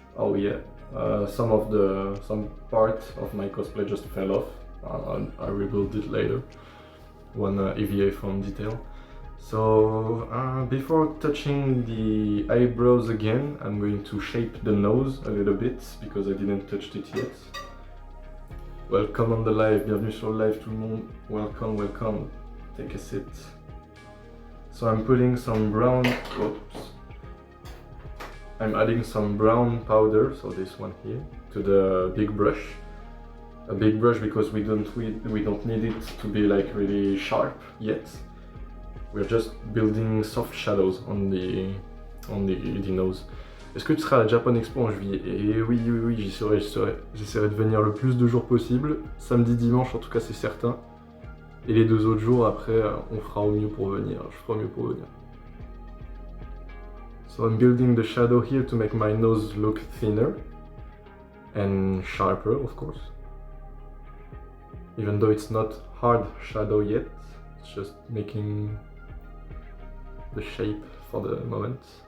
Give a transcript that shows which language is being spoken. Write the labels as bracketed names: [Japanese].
[English] Oh yeah, some part of my cosplay just fell off. I rebuild it later. One EVA foam detail. So before touching the eyebrows again, I'm going to shape the nose a little bit because I didn't touch it yet. Welcome on the live, [French] bienvenue sur le live tout le monde. [English] Welcome, welcome. Take a seat. So I'm putting some brown, oops. I'm adding some brown powder, so this one here, to the big brush. A big brush because we don't need it to be like really sharp yet. We're just building soft shadows on the nose. [French] Est-ce que tu seras à la Japan Expo en juillet? Et oui, j'y serai. J'essaierai de venir le plus de jours possible. Samedi, dimanche, en tout cas, c'est certain. Et les 2 autres jours, après, on fera au mieux pour venir. Je ferai au mieux pour venir. [English] So I'm building the shadow here to make my nose look thinner. And sharper, of course. Even though it's not hard shadow yet. It's just making the shape for the moment.